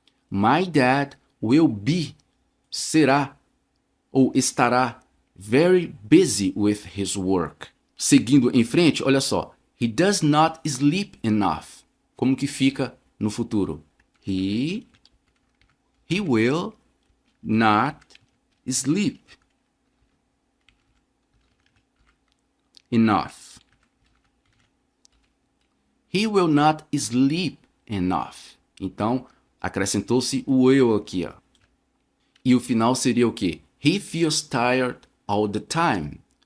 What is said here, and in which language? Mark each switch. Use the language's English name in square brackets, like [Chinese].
[English] My dad will be, [Portuguese] será ou estará [English] very busy with his work. [Portuguese] Seguindo em frente, olha só. [English] He does not sleep enough. [Portuguese] Como que fica no futuro? [English] He will not sleep enough. He will not sleep enough. [Portuguese] Então, acrescentou-se o will aqui, ó. E o final seria o quê? [English] He feels tired all the time.